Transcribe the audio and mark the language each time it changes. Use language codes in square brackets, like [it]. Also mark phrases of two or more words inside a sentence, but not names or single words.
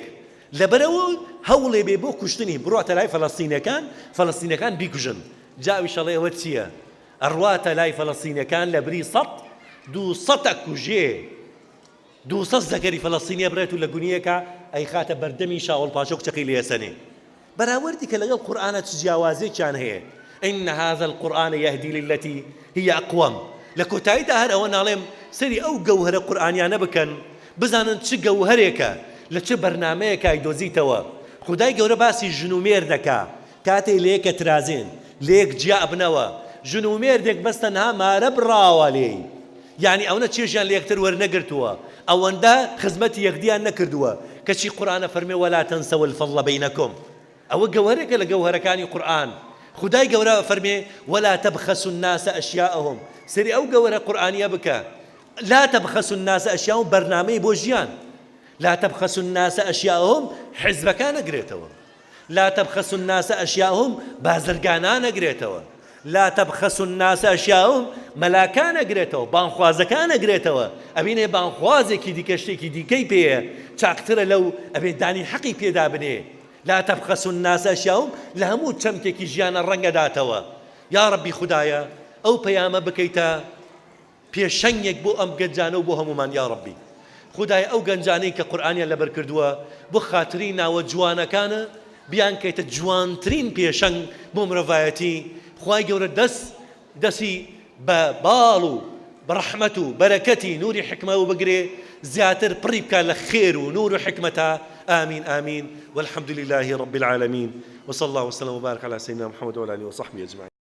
[ckb] لەبەرەوە هەوڵێ بێ بۆ کوشتنی، بڕاتە لای فەلەستینەکان بیکوژن. جاویش ئەڵێ ئەوە چییە؟ ئەڕواتە لای فەلەستینەکان لە بری 200 کوژێ، 200 زەکەری فەلەستینیە بڕێت و لە گونیەکە ئەی خاتە بەردەمی شاول پاشا و کچەکەی لێسەنێ. بەراوردی کە لەگەڵ قورئانە چ جیاوازێکیان هەیە. [ar] إن هذا القرآن يهدي للتي هي أقوم. [ckb] لە کۆتاییدا هەر ئەوە ناڵێم سەری ئەو گەوهرە قورئانیانە بکەن، بزانن چ گەوهرێکە لە چه بەرنامەیەکە دۆزیتەوە. خودای گەورە باسی ژن و مێر دەکا، کاتێ لە یەکە ترازێن، لە یەک جیا ئەبنەوە، ژن و مێردێک بەس تەنها مارە بڕاوە لێی یعنی ئەوە چێژیان لە یەکتر وەرنەگرتووە ئەوەندە خزمەتی یەکدیان نەکردووە کەچی قورئانە فەرمێ [ar] وەلا تەنسەو الفەضڵ بەینەکم [ckb] ئەوە گەوهرێکە لە گەوهرەکانی قورئان خدای گەورە فەرمێ [ar] ولا تبخسوا الناس أشياءهم [ckb] سری ئەو گەوهرە قورئانیە بکە [ar] لا تبخسوا الناس أشياءهم [ckb] بەرنامەی بۆ ژیان [ar] لا تبخسوا الناس أشياءهم [ckb] حزبەکان نەگرێتەوە [ar] لا تبخسوا الناس أشياءهم [ckb] بازرگانان نەگرێتەوە لا [ar] تبخسوا الناس أشياءهم [ckb] مەلاکان نەگرێتەوە بانخوازەکان نەگرێتەوە ئەبینێ بانخوازێکی دیکە شتێکی دیکەی پێیە چاکترە لەو ئەبێ دانی حەقی پێدا بنێ [ar] لا تبخسوا الناس أشياءهم [ckb] لە هەموو چەمکێکی ژیانە ڕەنگەداتەوە [ar] یا ربی [ckb] خدایە ئەو پەیامە بکەیتە پێشەنگێک بۆ ئەم گەنجانە و بۆ هەمومان یا ربی خدای ئەو گەنجانەی کە قورئانیان لەبەر کردووە بۆ خاتری ناوە جوانەکانە بیان کەیتە جوانترین پێشەنگ بۆ مرۆڤایەتی خوای گەورە دەستی بە باڵ و بەڕەحمەت و بەرەکەتی نوری حکمە و بگرێ زیاتر پڕی بکات لە خێر و نور و حکمەتە [ar] آمين آمين والحمد لله رب العالمين وصلى الله وسلم وبارك على سيدنا محمد وعلى آله وصحبه أجمعين